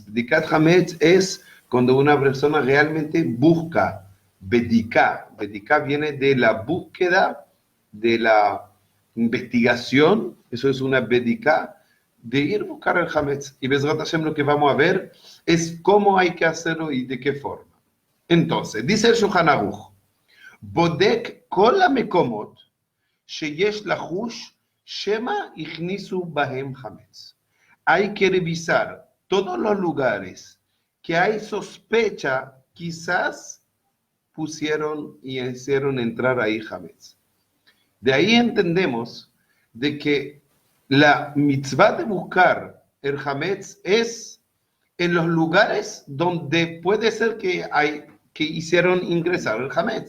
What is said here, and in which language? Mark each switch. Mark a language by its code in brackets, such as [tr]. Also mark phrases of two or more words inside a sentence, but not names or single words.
[he] בדיקת חמץ [es] es cuando una persona realmente busca Bedika. Bedika viene de la búsqueda, de la investigación, eso es una bedika, de ir a buscar el Hametz. Y [he] בעזרת השם [es] lo que vamos a ver es cómo hay que hacerlo y de qué forma. Entonces, dice el [he] Shulchan Aruch, בודק כל המקומות שיש לחוש שמא הכניסו בהם חמץ. [es] Hay que revisar todos los lugares que hay sospecha, quizás pusieron y hicieron entrar ahí Hametz. De ahí entendemos de que la mitzvah de buscar el Hametz es en los lugares donde puede ser que hicieron ingresar el Hametz.